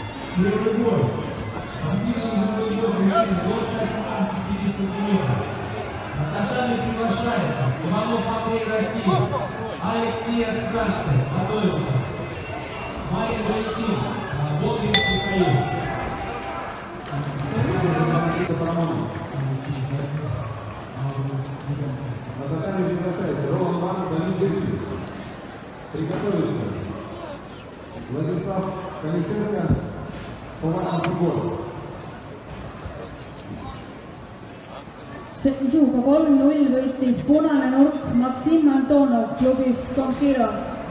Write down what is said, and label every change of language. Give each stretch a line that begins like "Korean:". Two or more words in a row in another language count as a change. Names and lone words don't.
Russian: Первый бой. Комбинированный бой решили до 150 сантиметров. На татами приглашается Иванов Андрей России, Алексей Астраций, Подольска, Мария Валентин, Бобрин Михаил. На татами приглашается Роман Иванов, Данил Дмитриев. Приготовиться. Владислав Конюшенко, Поваров Футбол.
Estonian: Sisuga 3-0 võitis punane nurk Maksim Antonov klubist Konkiro.